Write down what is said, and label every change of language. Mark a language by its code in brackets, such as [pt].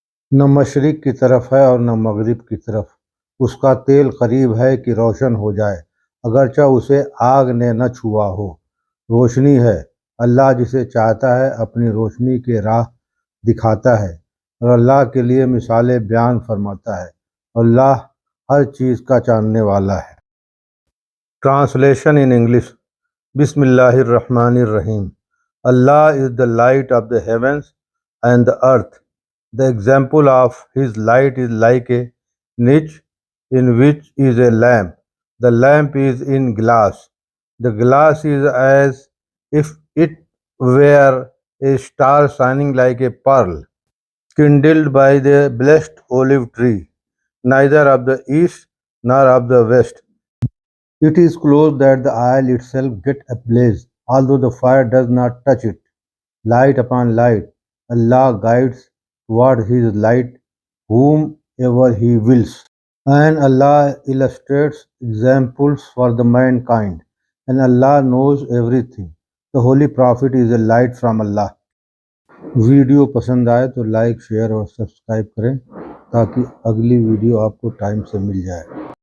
[ur] نہ مشرق کی طرف ہے اور نہ مغرب کی طرف۔ اس کا تیل قریب ہے کہ روشن ہو جائے، اگرچہ اسے آگ نے نہ چھوا ہو۔ روشنی ہے۔ اللہ جسے چاہتا ہے اپنی روشنی کے راہ دکھاتا ہے، اور اللہ کے لیے مثالیں بیان فرماتا ہے، اور اللہ ہر چیز کا جاننے والا ہے۔ [en] Translation in English. [ar] بسم اللہ الرحمن الرحیم۔ [en] Allah is the light of the heavens and the earth. The example of his light is like a niche in which is a lamp. The lamp is in glass. The glass is as if it were a star shining like a pearl, kindled by the blessed olive tree, neither of the east nor of the west. It is close that the oil itself get ablaze, although the fire does not touch it. Light upon light, Allah guides toward his light whomever he wills. And Allah illustrates examples for the mankind, and Allah knows everything. The Holy Prophet is a light from Allah. [ur] Video پسند آئے تو like, share اور subscribe کریں تاکہ اگلی video آپ کو time سے مل جائے۔